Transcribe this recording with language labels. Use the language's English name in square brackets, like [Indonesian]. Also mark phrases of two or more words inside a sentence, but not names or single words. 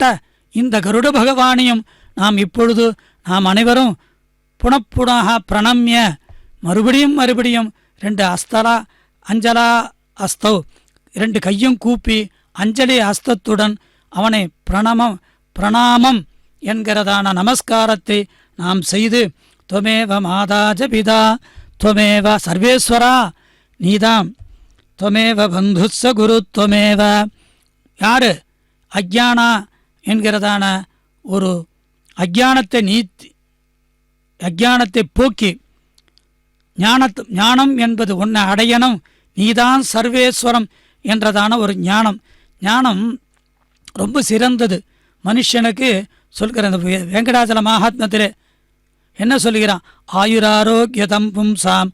[Tamil] இந்த கருட பகவானையும் நாம் இப்பொழுது நாம் அனைவரும் [Sanskrit] पुनःपुनः प्रणम्य [Tamil] மறுபடியும் 2 அஞ்சலா அஸ்தவ் 2 கையும் கூப்பி அஞ்சலி அஸ்தத்துடன் அவனை பிரணாமம் என்கிறதான நமஸ்காரத்தை நாம் செய்து [Sanskrit] त्वमेव माता च पिता त्वमेव [Tamil] சர்வேஸ்வரா நீதாம் [Sanskrit] त्वमेव बन्धुश्च गुरु त्वमेव [Tamil] யாரு அஜ்ஞானா என்கிறதான ஒரு அஜ்ஞானத்தை போக்கி ஞானம் என்பது உன்னை அடையணும் நீதான் சர்வேஸ்வரம் என்றதான ஒரு ஞானம் ரொம்ப சிறந்தது மனுஷனுக்கு சொல்கிற அந்த வெங்கடாச்சல மகாத்மத்திலே என்ன சொல்கிறான் [Sanskrit] आयुरारोग्यदं पुंसाम्